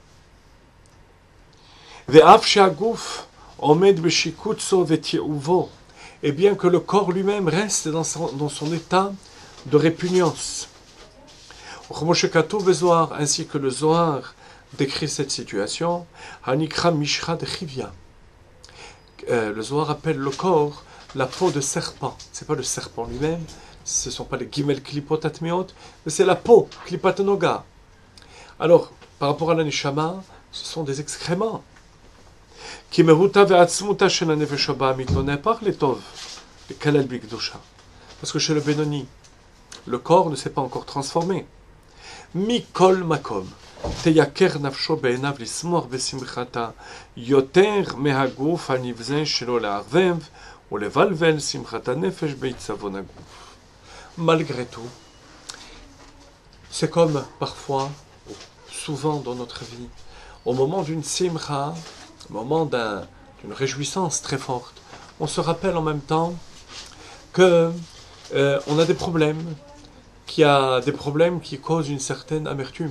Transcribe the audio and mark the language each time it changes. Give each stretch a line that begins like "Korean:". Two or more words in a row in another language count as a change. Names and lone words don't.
French: Et bien que le corps lui-même reste dans son état de répugnance. Ainsi que le Zohar décrit cette situation, le Zohar appelle le corps la peau de serpent. Ce n'est pas le serpent lui-même, ce ne sont pas les
Hebrew: גימל קליפות טמאות,
French: mais c'est la peau,
Hebrew: קליפת נוגה.
French: Alors, par rapport à la neshama, ce sont des excréments. Parce que chez le Benoni, le corps ne s'est pas encore transformé.
Hebrew: מכל מקום. תייקר נפשו בעיניו לשמוח בשמחתה יותר מהגוף הנבזה שלו לערבב ולבלבל שמחת הנפש בעיצבון הגוף.
French: Malgré tout, c'est comme parfois, souvent dans notre vie, au moment d'une simcha, au moment d'une réjouissance très forte, on se rappelle en même temps que on a des problèmes, qu'il y a des problèmes qui causent une certaine amertume.